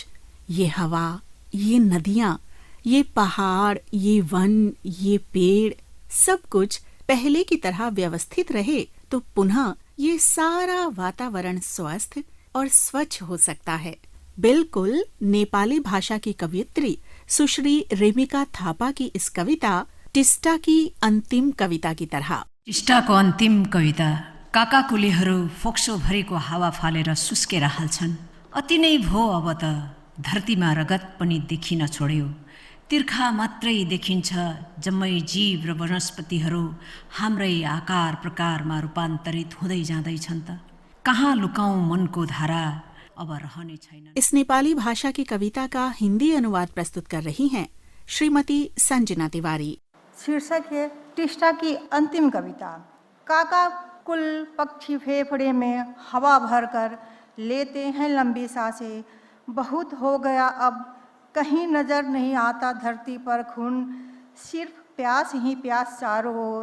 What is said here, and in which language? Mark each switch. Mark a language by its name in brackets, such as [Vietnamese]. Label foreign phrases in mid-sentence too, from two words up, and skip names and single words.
[Hindi] ये हवा, ये नदियाँ, ये पहाड़, ये वन, ये पेड़, सब कुछ पहले की तरह व्यवस्थित रहे तो पुनः ये सारा वातावरण स्वस्थ और स्वच्छ हो सकता है। बिल्कुल नेपाली भाषा की कवयित्री सुश्री रेमिका थापा की इस कविता टिस्टा की अंतिम कविता की तरह। [Nepali] टिस्टाको अन्तिम कविता। काकाकुलेहरू फोक्सोभरिको हावा फालेर सुस्केर हाल्छन्। अति नै भो अब त धरतीमा रगत पनि देखिन छोड्यो। तिर्खा मात्रै देखिन्छ जम्मै जीव र वनस्पतिहरू हाम्रै आकार प्रकारमा रूपान्तरित हुँदै जाँदैछन् त। कहाँ लुकाऊं मनको धारा, अब रहने छैन। [Hindi] इस नेपाली भाषा की कविता का हिंदी अनुवाद प्रस्तुत कर रही हैं श्रीमती संजना तिवारी। शीर्षक है टिस्टा की अंतिम कविता। काका कुल पक्षी फेफड़े में हवा भरकर लेते हैं लंबी सांसें। बहुत हो गया अब कहीं नजर नहीं आता धरती पर खून, सिर्फ प्यास ही प्यास चारों ओर।